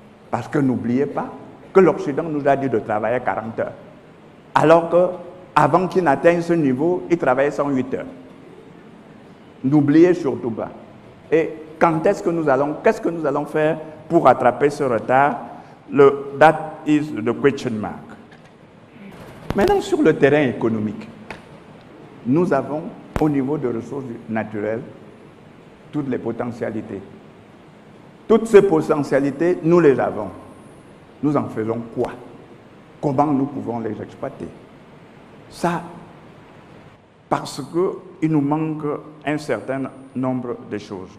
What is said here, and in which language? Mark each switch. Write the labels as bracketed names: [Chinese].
[French] Parce que n'oubliez pas que l'Occident nous a dit de travailler 40 heures. Alors qu'avant qu'il n'atteigne ce niveau, il travaillait 108 heures. N'oubliez surtout pas. Et qu'est-ce que nous allons faire pour rattraper ce retard? [English] That is the question mark. [French] Maintenant, sur le terrain économique, nous avons, au niveau de ressources naturelles, toutes les potentialités. Toutes ces potentialités, nous les avons. Nous en faisons quoi? Comment nous pouvons les exploiter? Ça, parce qu'il nous manque un certain nombre de choses.